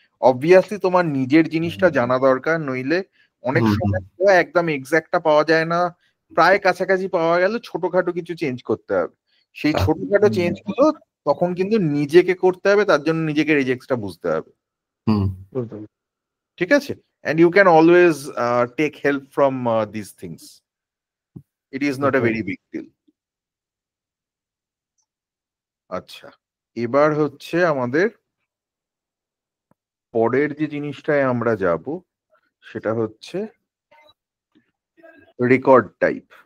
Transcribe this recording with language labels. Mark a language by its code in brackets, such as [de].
[bn] Obviously তোমার নিজের জিনিসটা জানা দরকার, নইলে অনেক সময় একদম এক্সাক্টটা পাওয়া যায় না, প্রায় কাছাকাছি পাওয়া গেল, ছোটখাটো কিছু চেঞ্জ করতে হবে। সেই ছোটখাটো চেঞ্জ গুলো তখন কিন্তু নিজেকে করতে হবে, তার জন্য নিজেকে রেজেক্টটা বুঝতে হবে। ঠিক আছে, [en] and you can always take help from these things. It is not a very big deal. [bn] আচ্ছা, এবার হচ্ছে আমাদের পরের যে জিনিসটায় আমরা যাব সেটা হচ্ছে রেকর্ড টাইপ।